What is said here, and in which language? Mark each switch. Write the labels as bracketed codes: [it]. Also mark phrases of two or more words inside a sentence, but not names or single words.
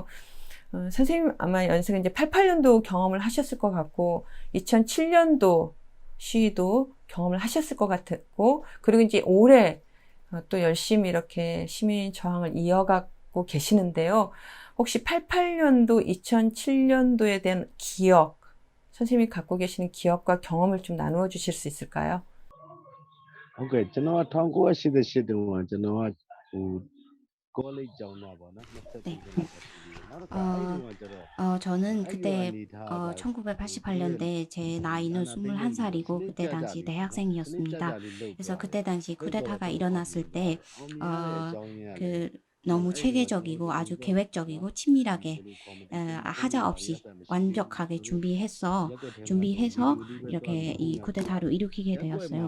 [ko] 선생님 아마 연세가 이제 88년도 경험을 하셨을 것 같고, 2007년도 시위도 경험을 하셨을 것 같았고, 그리고 이제 올해 또 열심히 이렇게 시민 저항을 이어가고 갖고 계시는데요. 혹시 88년도, 2007년도에 대한 기억, 선생님이 갖고 계시는 기억과 경험을 좀 나누어 주실 수 있을까요? [my] ဟုတ်ကဲ့ကျွန်တော်က1988တုန်းကကျွန်တော်ကဟို college ကျောင်းသားပေါ့နော်29 [ko] 네. [my] ခုနှစ်နောက်တစ်ခါအဲ့ဒီတုန်းကကျတော့ [ko] 저는 [my] အဲ့ဒီ [ko] 그때 [my] အနေထားက [ko] 1988년대 제 나이는 21살이고 그때 당시 대학생이었습니다. 그래서 그때 당시 쿠데타가 일어났을 때 그 너무 체계적이고 아주 계획적이고 치밀하게 하자 없이 완벽하게 준비해서 이렇게 이 쿠데타를 일으키게 되었어요.